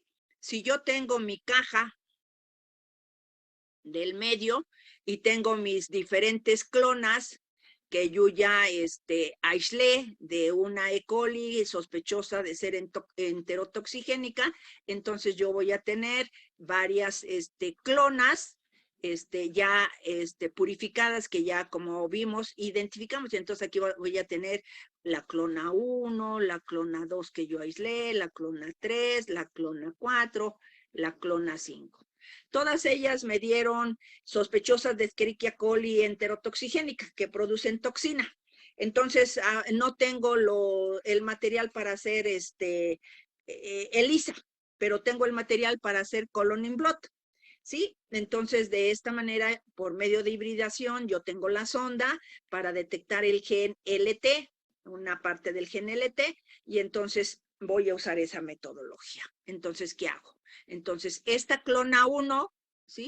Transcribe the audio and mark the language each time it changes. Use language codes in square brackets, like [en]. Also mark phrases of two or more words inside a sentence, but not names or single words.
[es] Si yo tengo mi caja del medio y tengo mis diferentes clonas que yo ya aislé de una E. coli sospechosa de ser enterotoxigénica, entonces yo voy a tener varias clonas ya purificadas que ya como vimos identificamos. Entonces aquí voy a tener la clona 1, la clona 2 que yo aislé, la clona 3, la clona 4, la clona 5. Todas ellas me dieron sospechosas de Escherichia coli enterotoxigénica que producen toxina. Entonces no tengo el material para hacer ELISA, pero tengo el material para hacer [en] colon in blood. [es] ¿Sí? Entonces, de esta manera, por medio de hibridación, yo tengo la sonda para detectar el gen LT, una parte del gen LT, y entonces voy a usar esa metodología. Entonces, ¿qué hago? Entonces, esta clona 1, ¿sí?